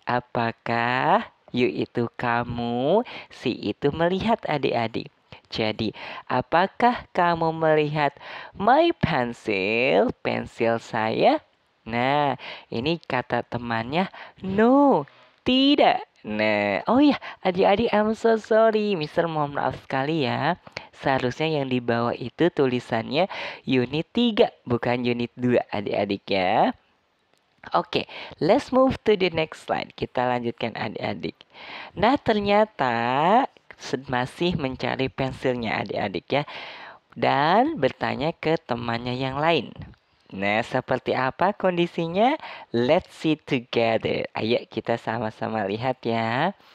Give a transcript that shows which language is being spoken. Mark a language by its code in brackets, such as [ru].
[id] Apakah? You itu kamu, see itu melihat adik-adik. Jadi, apakah kamu melihat [en] my pencil? [id] Pensil saya? Nah, ini kata temannya, no, tidak. Nah, oh ya, adik-adik, [en] I'm so sorry. [id] Mister mohon maaf sekali ya. Seharusnya yang di bawah itu tulisannya unit 3, bukan unit 2, adik-adik ya. [en] Oke, let's move to the next slide. [id] Kita lanjutkan adik-adik. Nah, ternyata masih mencari pensilnya adik-adik ya. Dan bertanya ke temannya yang lain. Nah, seperti apa kondisinya? [en] Let's see together. [id] Ayo kita sama-sama lihat ya.